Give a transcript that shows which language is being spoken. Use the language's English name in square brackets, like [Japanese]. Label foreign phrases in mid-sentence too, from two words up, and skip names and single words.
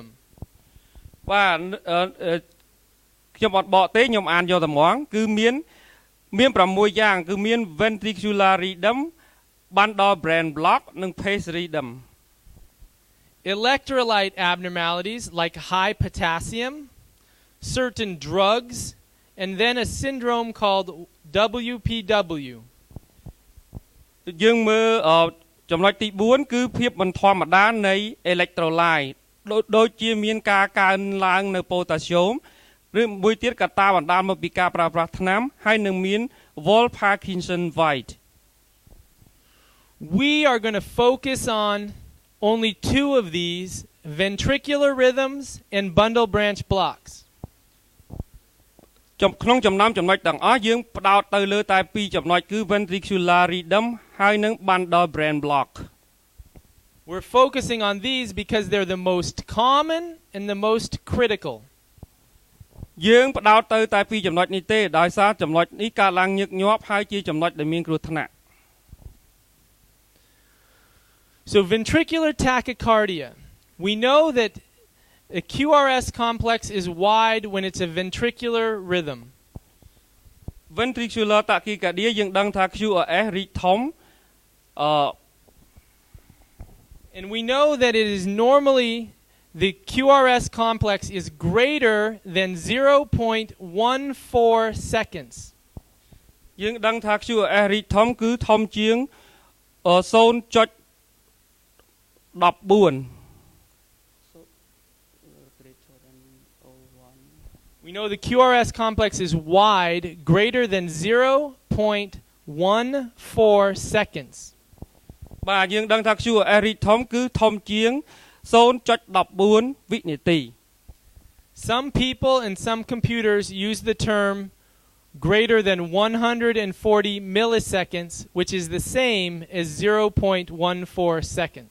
[Khmer] បាទខ្ញុំអត់បកទេខ្ញុំអានយកតែហ្មងគឺមាន6យ៉ាងគឺមាន [English] ventricular rhythm, bundle branch block [Khmer] និង [English] paced rhythm. Electrolyte abnormalities like high potassium, certain drugs, and then a syndrome called WPW. [Khmer] យើងមើលចំណុចទី4គឺភាពមិនធម្មតានៃ electrolyte ដូចជាមានការកើនឡើងនៅ potassium ឬមួយទៀតកត្តាបណ្ដាលមកពីការប្រើប្រាស់ថ្នាំហើយនឹងមាន Parkinson White. [English] We are going to focus on only 2 of these ventricular rhythms and bundle branch blocks. [Khmer] ក្នុងចំណោមចំណុចទាំងអស់យើងផ្ដោតទៅលើតែពីរចំណុចគឺ [English] ventricular rhythm [Khmer] ហើយនិង [English] bundle branch block. We're focusing on these because they're the most common and the most critical. [Khmer] យើងផ្ដោតទៅតែពីរចំណុចនេះទេដោយសារចំណុចនេះកើតឡើងញឹកញាប់ហើយជាចំណុចដែលមានគ្រោះថ្នាក់ [English] So ventricular tachycardia. We know that a QRS complex is wide when it's a ventricular rhythm. Ventricular Tachycardia [Khmer] យើងដឹងថា QRS រីកធំ [English] And we know that it is normally the QRS complex is greater than 0.14 seconds. [Khmer] យើងដឹងថា QRS រីកធំគឺធំជាង 0.14 [English] We know the QRS complex is wide, greater than 0.14 seconds. [Khmer] បាទយើងដឹងថា QRS រីកធំគឺធំជាង 0.14 វិនាទី [English] Some people and some computers use the term greater than 140 milliseconds, which is the same as 0.14 seconds.